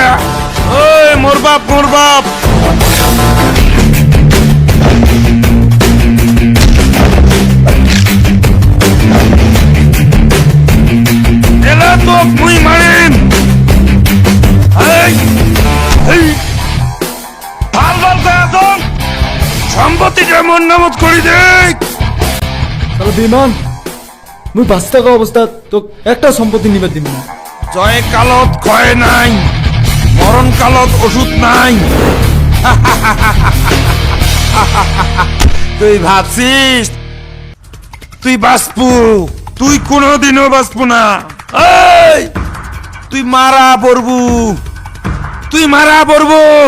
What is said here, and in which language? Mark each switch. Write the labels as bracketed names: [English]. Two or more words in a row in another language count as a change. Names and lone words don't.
[Rangpuri] ওই মোর বাপ, মোর বাপ। এলা তোক মুই মারিম। এই, এই, ভাল ভাল কাজ সম্পত্তিটা মোর নামত করি দেখ। বিমান, মুই বাঁচি থাকা অবস্থাত তোক একটা সম্পত্তি নিবে দিম না। জয় কালত ক্ষয় নাই, মরণ কালত ওষুধ নাই। তুই ভাবছিস তুই বাঁচবু? তুই কোনোদিনও বাঁচবু না। এই, তুই মারা পড়বু, তুই মারা পড়বু।